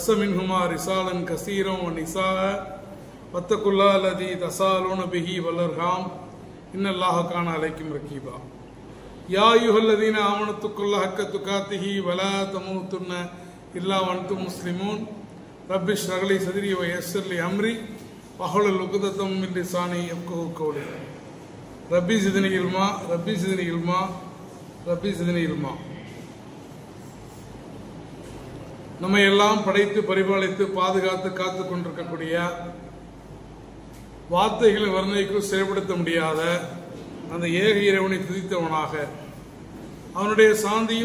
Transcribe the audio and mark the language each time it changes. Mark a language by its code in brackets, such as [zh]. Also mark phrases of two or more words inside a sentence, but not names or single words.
[ar] منهما رجالا كثيرا ونساء واتقوا الله الذي تساءلون به والأرحام إن الله كان عليكم رقيبا يا أيها الذين آمنوا اتقوا الله حق تقاته ولا تموتن إلا وأنتم مسلمون رب اشرح لي صدري ويسر لي أمري واحلل عقدة من لساني يفقهوا قولي رب زدني علما رب زدني علما رب زدني علما. [ta] நம்மை எல்லாம் படைத்து பரிபாலித்து பாதுகாத்து காத்து கொண்டிருக்கக்கூடிய வார்த்தைகளை வர்ணிக்கும் செயல்படுத்த முடியாத அந்த ஏக இறைவனை துதித்தவனாக அவனுடைய சாந்தியும்